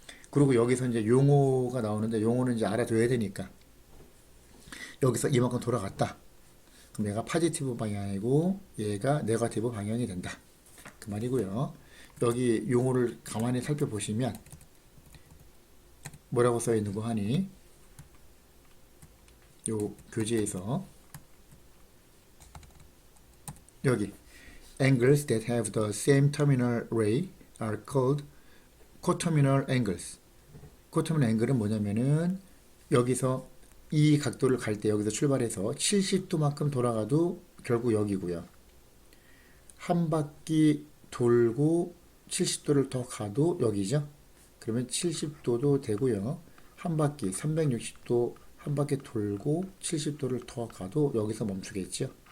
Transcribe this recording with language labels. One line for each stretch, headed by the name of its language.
Korean: 그리고 여기서 이제 용어가 나오는데 용어는 이제 알아둬야 되니까 여기서 이만큼 돌아갔다. 그럼 얘가 파지티브 방향이고 얘가 네거티브 방향이 된다. 그 말이고요. 여기 용어를 가만히 살펴보시면 뭐라고 써 있는 거 하니? 요 교재에서 여기
English: angles that have the same terminal ray are called coterminal angles.
Korean: coterminal angle은 뭐냐면은 여기서 이 각도를 갈 때 여기서 출발해서 70도만큼 돌아가도 결국 여기고요. 한 바퀴 돌고 70도를 더 가도 여기죠. 그러면 70도도 되고요. 한 바퀴 360도 한 바퀴 돌고 70도를 더 가도 여기서 멈추겠죠.